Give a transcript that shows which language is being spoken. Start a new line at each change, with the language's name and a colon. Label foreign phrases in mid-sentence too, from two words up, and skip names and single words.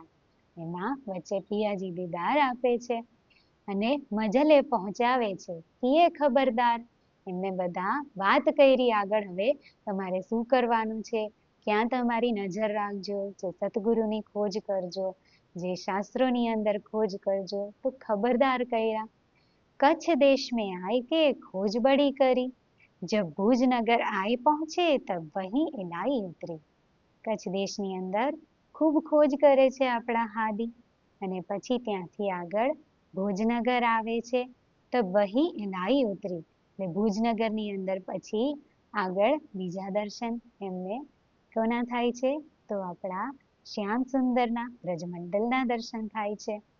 Gujarati: એમાં વચ્ચે પિયાજી દીદાર આપે છે અને મજલે પહોંચાવે છે. એ ખબરદાર, એમને બધા વાત કરી આગળ હવે તમારે શું કરવાનું છે, ક્યાં તમારી નજર રાખજો, જે સતગુરુની ખોજ કરજો, જે શાસ્ત્રોની અંદર ખોજ કરજો. તો ખબરદાર કર્યા.
Hindi: કચ્છ દેશ में आए के खोज बड़ी करी, जब भूज नगर आए पहुंचे तब वहीं इलाई उतरी.
Gujarati: કચ્છ દેશની અંદર ખૂબ ખોજ કરે છે આપણા હાદી અને પછી ત્યાંથી આગળ ભુજનગર આવે છે તો વહી ઇલાઈ ઉતરી. એટલે ભુજનગરની અંદર પછી આગળ બીજા દર્શન એમને કોના થાય છે તો આપણા શ્યામ સુંદરના બ્રજમંડલના દર્શન થાય છે.